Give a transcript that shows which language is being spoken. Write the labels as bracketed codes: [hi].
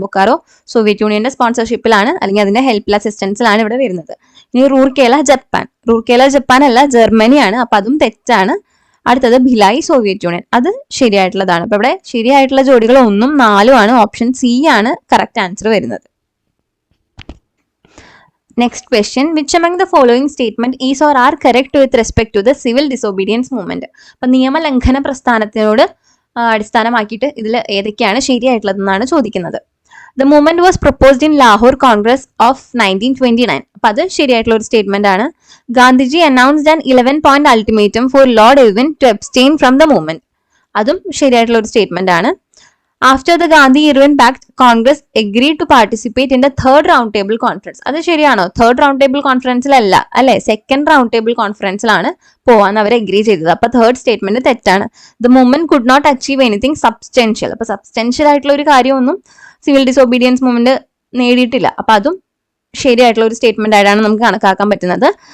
[ml] Bokaro Soviet യൂണിയന്റെ സ്പോൺസർഷിപ്പിലാണ് അല്ലെങ്കിൽ അതിന്റെ ഹെൽപ്പ് അസിസ്റ്റൻസിലാണ് ഇവിടെ വരുന്നത്. ഇനി റൂർക്കേല ജപ്പാൻ. റൂർക്കേല ജപ്പാൻ അല്ല, ജർമ്മനിയാണ്. അപ്പൊ അതും തെറ്റാണ്. അടുത്തത് ഭിലായി സോവിയറ്റ് യൂണിയൻ, അത് ശരിയായിട്ടുള്ളതാണ്. അപ്പൊ ഇവിടെ ശരിയായിട്ടുള്ള ജോഡികൾ 1ഉം 4ഉം ആണ്. ഓപ്ഷൻ സി ആണ് കറക്റ്റ് ആൻസർ വരുന്നത്. Next question, [en] Which among the following statement is or are correct with respect to the civil disobedience movement? [ml] അപ്പൊ നിയമലംഘന പ്രസ്ഥാനത്തിനോട് അടിസ്ഥാനമാക്കിയിട്ട് ഇതിൽ ഏതൊക്കെയാണ് ശരിയായിട്ടുള്ളതെന്നാണ് ചോദിക്കുന്നത്. [en] The movement was proposed in Lahore Congress of 1929. [ml] അപ്പൊ അത് ശരിയായിട്ടുള്ള ഒരു സ്റ്റേറ്റ്മെന്റ് ആണ്. [en] Gandhiji announced an 11-point ultimatum for Lord Irwin to abstain from the movement. [ml] അതും ശരിയായിട്ടുള്ള ഒരു സ്റ്റേറ്റ്മെന്റ് ആണ്. [en] After the Gandhi-Irwin Pact, Congress agreed to participate in the third round table conference. [ml] അത് ശരിയാണോ? തേർഡ് റൗണ്ട് ടേബിൾ കോൺഫറൻസിലല്ല അല്ലെ, second round table കോൺഫറൻസിലാണ് പോവാൻ അവർ agree ചെയ്തത്. അപ്പൊ തേർഡ് സ്റ്റേറ്റ്മെന്റ് തെറ്റാണ്. [en] The movement could not achieve anything substantial. [ml] അപ്പൊ substantial ആയിട്ടുള്ള ഒരു കാര്യമൊന്നും സിവിൽ ഡിസോബീഡിയൻസ് മൂവ്മെന്റ് നേടിയിട്ടില്ല. അപ്പൊ അതും ശരിയായിട്ടുള്ള ഒരു സ്റ്റേറ്റ്മെന്റ് ആയിട്ടാണ് നമുക്ക് കണക്കാക്കാൻ പറ്റുന്നത്.